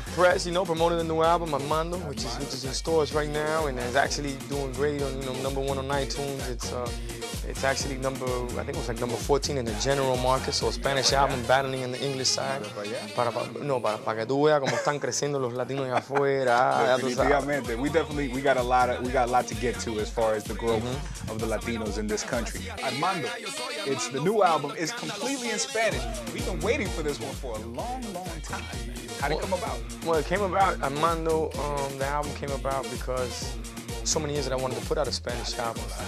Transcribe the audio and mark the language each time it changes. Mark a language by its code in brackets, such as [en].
[en] Press, you know, promoting the new album, Armando, which is in stores right now, and is actually doing great on, #1 on iTunes. It's actually I think it was like number 14 in the general market, so a Spanish album battling in the English side. [es] Para que tú veas cómo están creciendo los latinos allá afuera. Definitivamente. [en] We got a lot to get to as far as the growth of the Latinos in this country. Armando, it's the new album. It's completely in Spanish. We've been waiting for this one for a long time. How did it come about? Well, it came about, Armando, the album came about because so many years that I wanted to put out a Spanish album.